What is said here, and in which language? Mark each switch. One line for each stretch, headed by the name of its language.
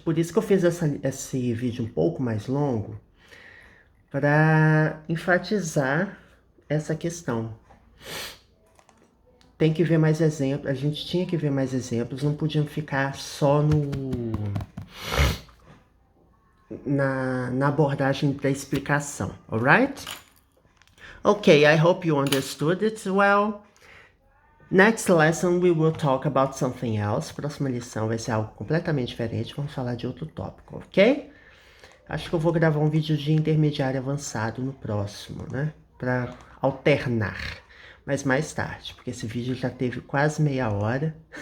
Portuguese: Por isso que eu fiz esse vídeo um pouco mais longo, para enfatizar essa questão. Tem que ver mais exemplos, a gente tinha que ver mais exemplos, não podiam ficar só na abordagem da explicação, alright?
English: Okay, I hope you understood it well. Next lesson we will talk about something else.
Portuguese: Próxima lição vai ser algo completamente diferente, vamos falar de outro tópico, ok? Acho que eu vou gravar um vídeo de intermediário avançado no próximo, né? Para alternar. Mas mais tarde, porque esse vídeo já teve quase meia hora.